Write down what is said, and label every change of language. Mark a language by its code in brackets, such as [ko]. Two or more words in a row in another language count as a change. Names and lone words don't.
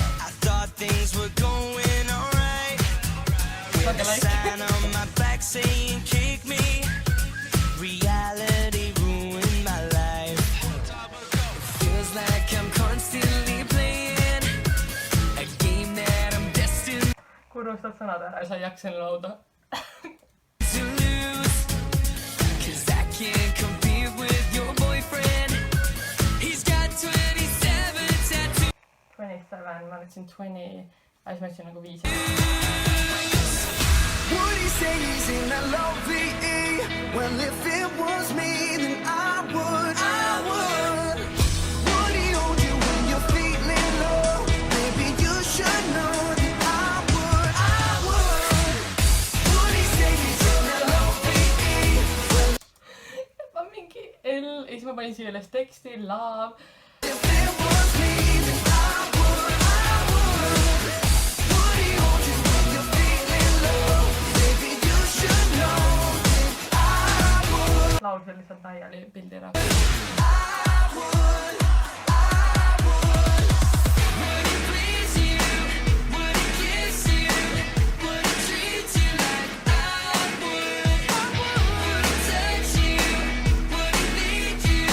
[en] I thought things were going alright. With a sign on my back saying kick me. Reality ruined my life. It feels like I'm constantly playing a game that I'm destined [et] Kurustad sõnad ära ja sa ei jaksa lauda. [en] to lose. 'Cause I can't compete with your boyfriend. He's got 27 tattoos. 27, [et] ma ütlesin 20, aga siis ma ütlesin nagu 5. [en] Would he say he's in that love-e? Well, if it was me, then I would. Would he hold you when you're feeling low? Maybe you should know that I would. Would he say he's in that love-e? [et] Ma mingi L, ja siis ma panin siia üles teksti, [en] love. If it was me, then I would. Would he hold you when you're feeling low? Maybe you should know that I would. [et] Laulsin lihtsalt Naiali pildi ära. [en] Would he please you? Would he kiss you? Would he treat you like I would? Would he touch you? Would he lead you?